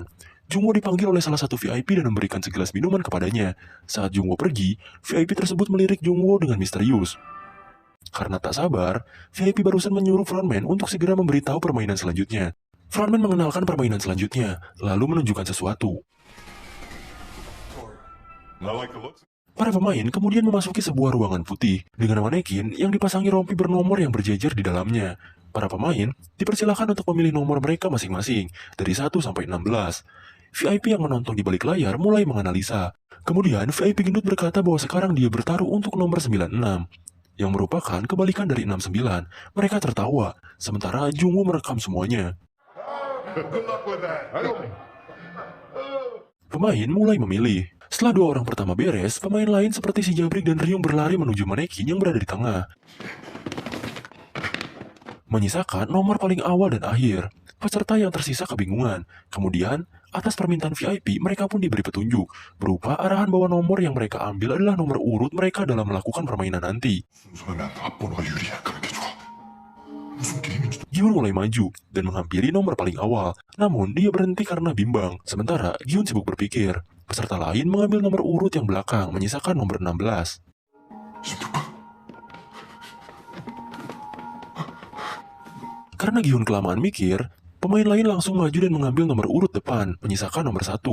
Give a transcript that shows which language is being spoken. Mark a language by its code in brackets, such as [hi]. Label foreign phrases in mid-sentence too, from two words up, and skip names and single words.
[id] Jungwoo dipanggil oleh salah satu VIP dan memberikan segelas minuman kepadanya. Saat Jungwoo pergi, VIP tersebut melirik Jungwoo dengan misterius. Karena tak sabar, VIP barusan menyuruh frontman untuk segera memberitahu permainan selanjutnya. Frontman mengenalkan permainan selanjutnya, lalu menunjukkan sesuatu. [en] Not like the looks. [id] Para pemain kemudian memasuki sebuah ruangan putih dengan manekin yang dipasangi rompi bernomor yang berjejer di dalamnya. Para pemain dipersilakan untuk memilih nomor mereka masing-masing dari 1 sampai 16. VIP yang menonton di balik layar mulai menganalisa. Kemudian VIP gendut berkata bahwa sekarang dia bertaruh untuk nomor 96, yang merupakan kebalikan dari 69. Mereka tertawa, sementara Jungwoo merekam semuanya. [en] Good luck with that. I don't. [id] Pemain mulai memilih. Setelah dua orang pertama beres, pemain lain seperti si Jabrik dan Ryung berlari menuju manekin yang berada di tengah, menyisakan nomor paling awal dan akhir. Peserta yang tersisa kebingungan. Kemudian, atas permintaan VIP, mereka pun diberi petunjuk, berupa arahan bahwa nomor yang mereka ambil adalah nomor urut mereka dalam melakukan permainan nanti. [ko] 순서는 앞번호가 유리해. 그런 게 좋아. 무슨 게임인지. [id] Gyun mulai maju dan menghampiri nomor paling awal, namun dia berhenti karena bimbang. Sementara Gyun sibuk berpikir. Peserta lain mengambil nomor urut yang belakang, menyisakan nomor 16. Karena Gyun kelamaan mikir, pemain lain langsung maju dan mengambil nomor urut depan, menyisakan nomor 1.